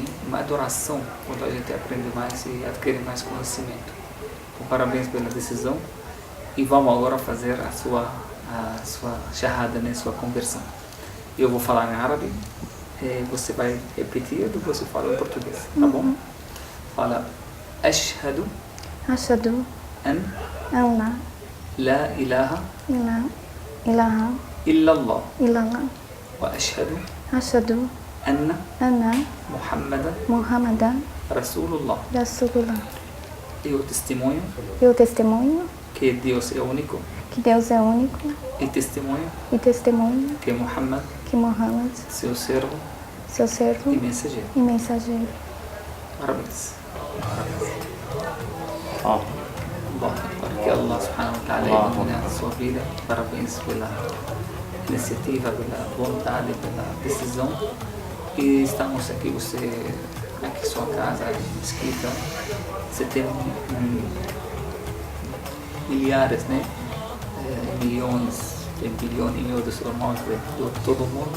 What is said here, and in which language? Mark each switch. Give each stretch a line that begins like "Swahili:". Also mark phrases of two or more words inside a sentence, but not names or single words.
Portuguese: Uma adoração quando a gente aprende mais e adquire mais conhecimento. Então, parabéns pela decisão e vamos agora fazer a sua shahada, né? Sua conversão. Eu vou falar em árabe, você vai repetir e você fala em português, tá bom?
Arabic: Fala أشهد أن لا إله إلا الله وأشهد أن محمدا رسول الله.
Portuguese: Eu testemunho que Deus é único. E testemunho que Muhammad seu servo e mensageiro. Parabéns. Que
Arabic: الله سبحانه وتعالى
Portuguese: ilumine a sua vida. Parabéns pela iniciativa, pela vontade, pela decisão. E estamos aqui, você aqui sua casa, escrita, você tem milhares, né? Milhões, bilhões e milhões de irmãos de todo mundo.